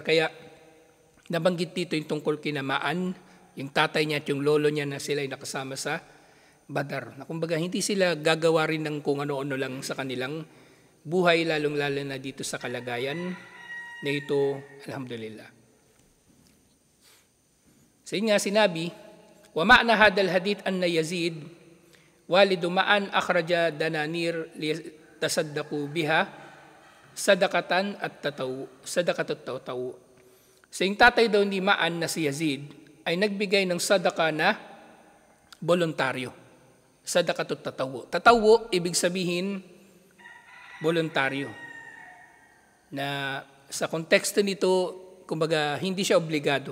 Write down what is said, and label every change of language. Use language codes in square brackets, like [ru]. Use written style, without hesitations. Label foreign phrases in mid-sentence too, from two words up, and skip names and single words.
[tl] Kaya nabanggit dito yung tungkol kina Ma'an, yung tatay niya at yung lolo niya na sila ay nakasama sa Badar. Na kumbaga hindi sila gagawa rin ng kung ano-ano lang sa kanilang buhay, lalong-lalo na dito sa kalagayan na ito, alhamdulillah. So yun nga sinabi, [ar] ومعنى هذا الحديث أن يزيد والد معن أخرج دنانير تصدق بها صدقة التطوع. [tl] So yung tatay daw ni Ma'an na si Yazid ay nagbigay ng sadaka na voluntaryo. [ar] صدقة التطوع. [tl] Tataw ibig sabihin voluntaryo. Na sa konteksto nito, kumbaga hindi siya obligado.